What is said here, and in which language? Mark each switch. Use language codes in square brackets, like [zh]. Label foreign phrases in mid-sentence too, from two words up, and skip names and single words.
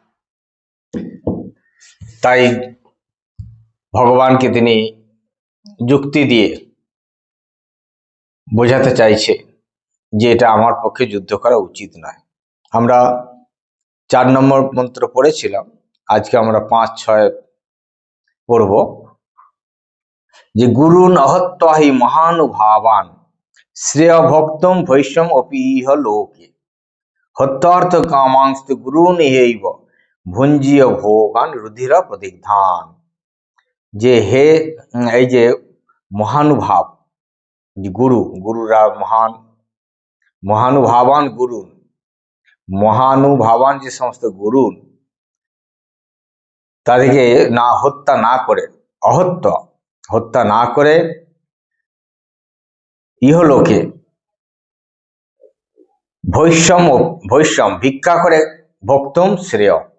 [bn] তাই ভগবানকে তিনি যুক্তি দিয়ে বোঝাতে চাইছে যে এটা আমার পক্ষে যুদ্ধ করা উচিত নয়। আমরা 4 নম্বর মন্ত্র পড়েছিলাম, আজকে আমরা 5, 6 পড়ব। [sa] যে গুরুন অহত্বা হি মহানুভাবান শ্রেয় ভক্তম ভৈষ্যম অপিহ লোকে হত্যার্থ কামাংস্ত গুরুনিহৈব ভুঞ্जीय ভোগান রুধির প্রদিগ্ধান। [bn] যে হে, এই যে মহানুভাব গুরুরা [sa] মহানুভাবান মহানুভাবান [bn] যে সমস্ত গুরু, তাদেরকে হত্যা না করে ইহলোকে ভৈষ্যম ভিক্ষা করে ভক্তম শ্রেয়।